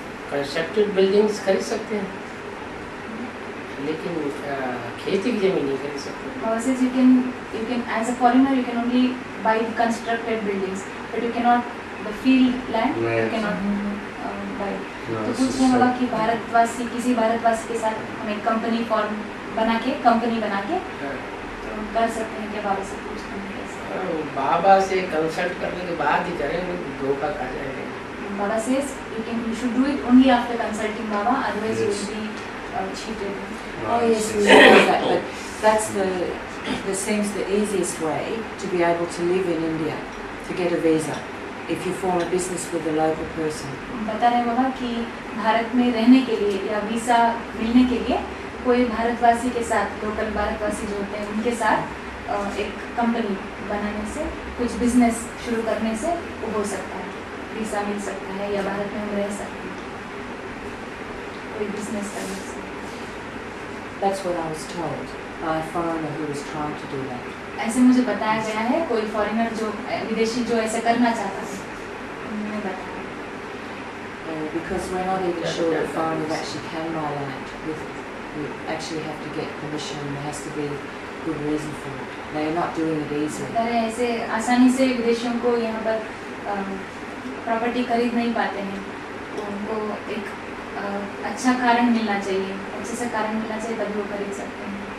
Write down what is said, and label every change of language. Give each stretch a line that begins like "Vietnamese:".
Hindi: Constructed buildings खरीद सकते हैं, लेकिन खेती की जमीन नहीं खरीद सकते।
English: Baba says you can as a foreigner you can only buy the constructed buildings, but you cannot the field land you Yes. cannot buy. No,
Hindi: तो
English: it's
Hindi: पूछ
English: just
Hindi: रहे हैं बाबा
English: like-
Hindi: कि किसी भारतवासी के साथ हम एक कंपनी बना के तो कर सकते हैं क्या? बाबा से पूछते हैं कैसे। बाबा से कंसल्ट करने के बाद ही करेंगे, धोखा खा जाएंगे।
English: Baba says you should do it only after consulting Baba, otherwise you will be cheated. Oh yes, we realize that, but that's the seems the easiest way to be able to live in India, to get a visa, if you form a business with a local person.
Hindi: बता रहे बाबा कि भारत में रहने के लिए या visa मिलने के लिए कोई भारतवासी के साथ, लोकल भारतवासी जो होते हैं उनके साथ एक कंपनी बनाने से, कुछ बिजनेस शुरू करने से वो हो सकता है, वीज़ा मिल सकता है या भारत में हम रह सकते हैं कोई बिजनेस करने से।
English: That's what I was told by a foreigner who was trying to do that.
Hindi: ऐसे मुझे बताया गया है, कोई फॉरेनर जो विदेशी जो ऐसे करना चाहता है उन्होंने बताया।
English: Because we're not even sure that foreigners actually can buy land. We actually have to get permission, and there has to be good reason for it. They are not doing it easily.
Hindi: बता रहे हैं ऐसे आसानी से विदेशियों को यहाँ पर प्रॉपर्टी खरीद नहीं पाते हैं, तो उनको एक अच्छा कारण मिलना चाहिए, अच्छे से कारण मिलना चाहिए तभी वो खरीद सकते हैं।